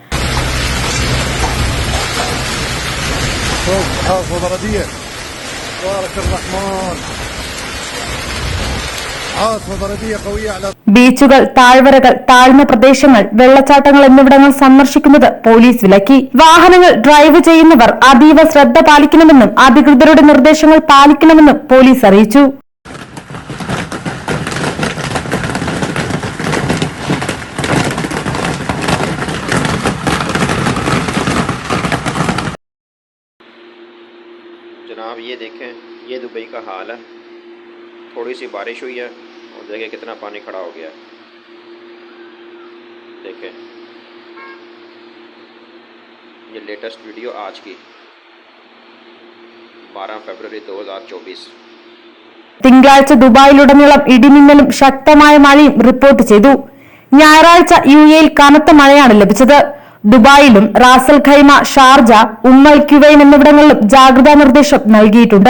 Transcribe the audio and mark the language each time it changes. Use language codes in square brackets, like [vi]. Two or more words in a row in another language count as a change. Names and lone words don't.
[ml] ബീച്ചുകൾ, താഴ്വരകൾ, താഴ്ന്ന പ്രദേശങ്ങൾ, വെള്ളച്ചാട്ടങ്ങൾ എന്നിവിടങ്ങൾ സന്ദർശിക്കുന്നത് പോലീസ് വിലക്കി. വാഹനങ്ങൾ ഡ്രൈവ് ചെയ്യുന്നവർ അതീവ ശ്രദ്ധ പാലിക്കണമെന്നും അധികൃതരുടെ നിർദ്ദേശങ്ങൾ പാലിക്കണമെന്നും പോലീസ് അറിയിച്ചു. [hi] जनाब ये देखें, ये दुबई का हाल है। थोड़ी सी बारिश हुई है और देखें कितना पानी खड़ा हो गया है। देखें ये [en] latest video [hi] आज की 12 फरवरी 2024. [ml] തിങ്കളാഴ്ച ദുബായിലുടനീളം ഇടിമിന്നലും ശക്തമായ മഴയും റിപ്പോർട്ട് ചെയ്തു. ഞായറാഴ്ച UAE കനത്ത മഴയാണ് ലഭിച്ചത്. ദുബായിലും റാസൽ ഖൈമ, ഷാർജ, ഉമ്മൽ ക്യുവൈൻ എന്നിവിടങ്ങളിലും ജാഗ്രതാ നിർദ്ദേശം നൽകിയിട്ടുണ്ട്.